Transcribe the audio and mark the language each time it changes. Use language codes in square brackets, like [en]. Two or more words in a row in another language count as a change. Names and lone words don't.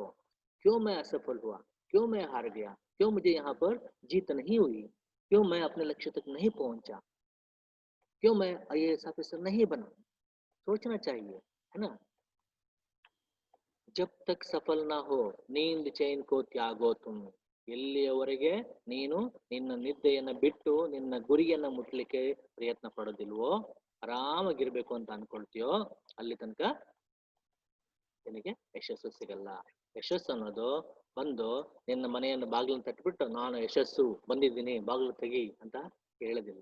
[hi] क्यों मैं असफल हुआ, क्यों मैं हार गया, क्यों मुझे यहाँ पर जीत नहीं हुई, क्यों मैं अपने लक्ष्य तक नहीं पहुंचा, क्यों मैं [en] IAS officer [hi] नहीं बना। सोचना चाहिए, है ना। जब तक सफल ना हो नींद चैन को त्यागो तुम, [kn] ಎಲ್ಲಿಯವರೆಗೆ ನೀನು ನಿನ್ನ ನಿದ್ದೆಯನ್ನ ಬಿಟ್ಟು ನಿನ್ನ ಗುರಿಯನ್ನ ಮುಟ್ಲಿಕ್ಕೆ ಪ್ರಯತ್ನ ಪಡೋದಿಲ್ವೋ, ಆರಾಮಾಗಿರ್ಬೇಕು ಅಂತ ಅನ್ಕೊಳ್ತೀಯೋ, ಅಲ್ಲಿ ತನಕ ನಿನಗೆ ಯಶಸ್ಸು ಸಿಗಲ್ಲ. ಯಶಸ್ಸು ಅನ್ನೋದು ಬಂದು ನಿನ್ನ ಮನೆಯನ್ನು ಬಾಗಿಲನ್ನು ತಟ್ಟಿಬಿಟ್ಟು ನಾನು ಯಶಸ್ಸು ಬಂದಿದ್ದೀನಿ ಬಾಗಿಲು ತೆಗಿ ಅಂತ ಹೇಳೋದಿಲ್ಲ.